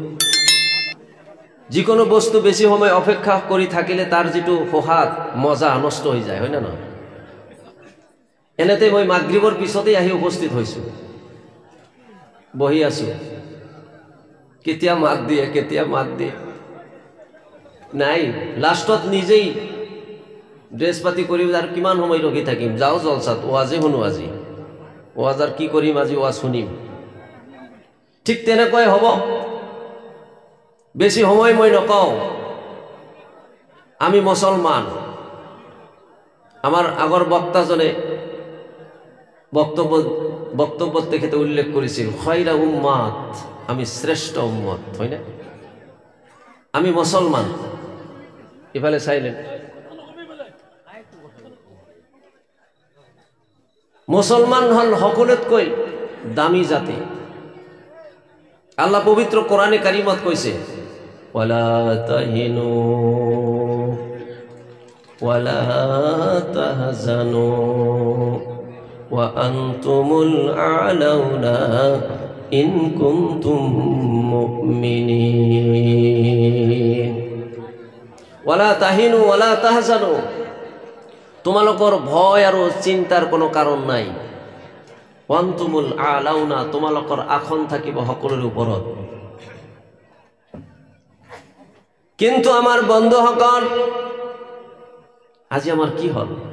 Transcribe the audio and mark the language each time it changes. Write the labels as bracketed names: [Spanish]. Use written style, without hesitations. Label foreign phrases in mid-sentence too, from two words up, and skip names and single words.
[Assamese] যিকোনো বস্তু বেছি সময় অপেক্ষা কৰি থাকিলে তাৰ যেটো সোহাত মজা নষ্ট হৈ যায় হয় না না এনেতে মই মাগৰিবৰ পিছতেই আহি উপস্থিত হৈছো বহি আছো কেতিয়া মাত দিয়ে নাই লাষ্টত নিজেই ড্রেস পাতি কৰি আৰু কিমান সময় ৰখি থাকিম যাও জলসাত ওয়াজে শুনো আজি ওয়াজাৰ কি কৰিম আজি ওয়াজ শুনিম ঠিক তেনেকৈ হ'ব বেছি সময় মই নকওঁ আমি মুসলমান আমার আগৰ বক্তাজনে বক্তব্য তেখেতে উল্লেখ করেছিল [Arabic] خير أمة [Assamese] আমি শ্রেষ্ঠ উম্মত হয় না আমি মুসলমান ইফালে সাইলেন্ট মুসলমান হল সকলোতকৈ দামী জাতি আল্লাহ পবিত্র কোরআনে কারিমত কইছে [Arabic] ولا تهنوا ولا تحزنوا وأنتم الأعلون إن كنتم مؤمنين ولا تهنوا ولا تحزنوا, [Assamese] তোমালোকৰ ভয় আৰু চিন্তাৰ কোনো কাৰণ নাই। [Arabic] وأنتم الأعلون, [Assamese] তোমালোকৰ আসন থাকিব সকলোৰে ওপৰত। কিন্তু আমাৰ বন্ধুসকল, আজি আমাৰ কি হ'ল?